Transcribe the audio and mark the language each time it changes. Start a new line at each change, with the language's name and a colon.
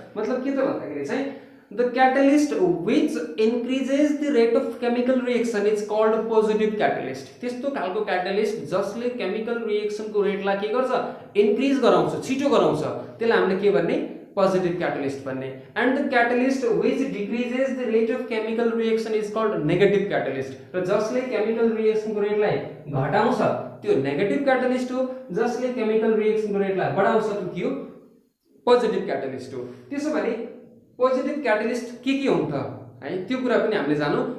Nepali: मतलब के त भन्दाखेरि चाहिँ
English: The catalyst which increases the rate of chemical reaction is called positive catalyst.
Nepali: त्यस्तो खालको क्याटलिस्ट जसले केमिकल रिएक्सनको रेटलाई के गर्छ, इन्क्रिज गराउँछ, छिटो गराउँछ, त्यसलाई हामीले के भन्ने, positive catalyst भन्ने।
English: and the catalyst which decreases the rate of chemical reaction is called negative catalyst।
Nepali: र जसले chemical reaction को रेटलाई घटाउँछ त्यो नेगेटिभ क्याटलिस्ट हो, जसले chemical reaction को रेटलाई बढाउँछ त्यो के हो, पोजिटिभ क्याटलिस्ट हो। त्यसो भने पोजिटिभ क्याटलिस्ट के हुन् त है, त्यो कुरा पनि हामीले जानौँ।